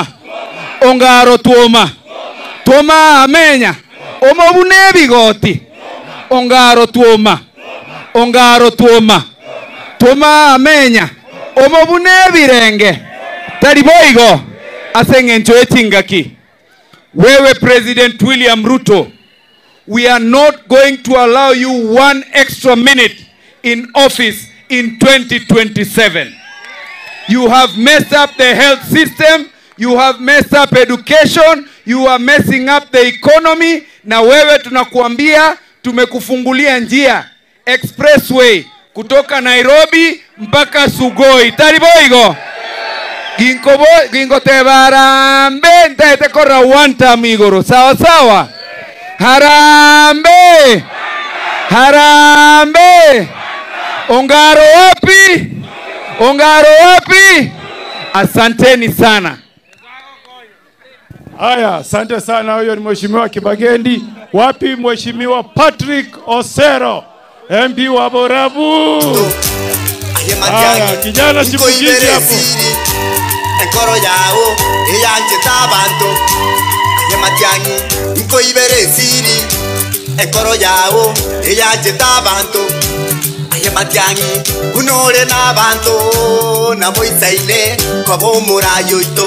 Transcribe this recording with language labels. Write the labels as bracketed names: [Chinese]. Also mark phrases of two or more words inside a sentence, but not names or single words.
[Gusii] Ongaro tuoma. Tuoma amenya. Omabune bigoti. Ongaro tuoma. Ongaro tuoma. Tuoma amenya. Omabune birenge. Tariboigo. Asengencho etingaki. [Swahili] Wewe President William Ruto, [English] we are not going to allow you 1 extra minute in office in 2027. You have messed up the health system, you have messed up education, you are messing up the economy. [Swahili] Na wewe tunakuambia tumekufungulia njia expressway kutoka Nairobi mpaka Sugoi. Tariboigo. [Gusii] Gingo te barambe ntaete korra wanta amigoro. [Swahili] Sawa sawa. Harambe. Harambe. Ongaro wapi? Ongaro wapi? Asanteni sana. Haya, asante sana. Huyo ni Mheshimiwa Kibagendi. Wapi Mheshimiwa Patrick Osero, MP wa Borabu? Haya, kijana chipukizi hapo. [Gusii] Enkoro yao eyanje tabanto. Matiang'i nko ibere siri. Enkoro yao eyanje tabanto. Matiang'i unore na banto na boisa ine kwabo murayo ito.